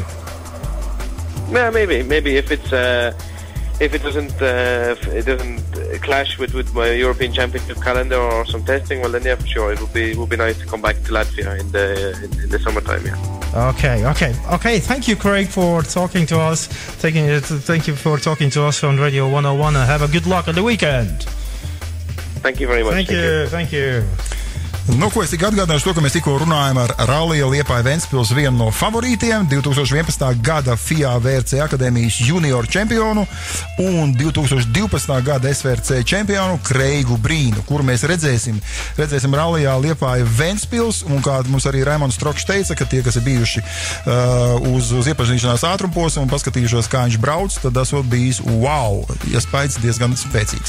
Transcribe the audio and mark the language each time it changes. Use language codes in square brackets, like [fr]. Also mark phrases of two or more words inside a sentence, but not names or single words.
[en] Yeah, maybe if it doesn't clash with my European Championship calendar or some testing, well then for sure it would be nice to come back to Latvia in the summertime. Okay. Thank you, Craig, for talking to us. Thank you for talking to us on Radio 101, and have a good luck on the weekend. Thank you very much. Thank you. [lv] Nu, ko es tik atgādināšu to, ka mēs tikko runājam ar Rally Liepāja Ventspils vienu no favorītiem, 2011. gada FIA VRC akadēmijas junioru čempionu un 2012. gada SVRC čempionu Kreigu Brīnu, kuru mēs redzēsim Rallyjā Liepāja Ventspils, un kā mums arī Raimons Strokš teica, ka tie, kas ir bijuši uz iepazīšanās ātrumposmu un paskatījušos, kā viņš brauc, tad tas bijis wow, iespējas diezgan spēcīgs.